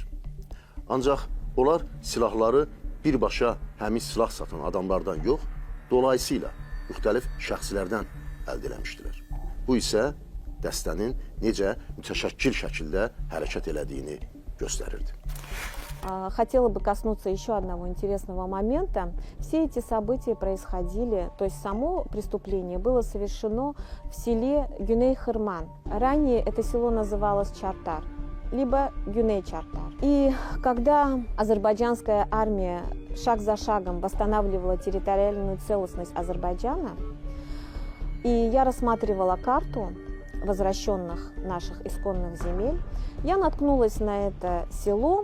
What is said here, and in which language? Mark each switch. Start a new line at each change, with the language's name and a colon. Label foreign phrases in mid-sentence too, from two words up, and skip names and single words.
Azerbaijani: Ancaq onlar silahları birbaşa həmin silah satan adamlardan yox, dolayısıyla müxtəlif şəxslərdən əldə eləmişdilər. Bu isə dəstənin necə mütəşəkkil şəkildə hərəkət elədiyini göstərirdi.
Russian: Хотела бы коснуться еще одного интересного момента. Все эти события происходили, то есть само преступление было совершено в селе Гюней-Хырман. Ранее это село называлось Чартар, либо Гюней-Чартар. И когда азербайджанская армия шаг за шагом восстанавливала территориальную целостность Азербайджана, и я рассматривала карту возвращенных наших исконных земель, я наткнулась на это село.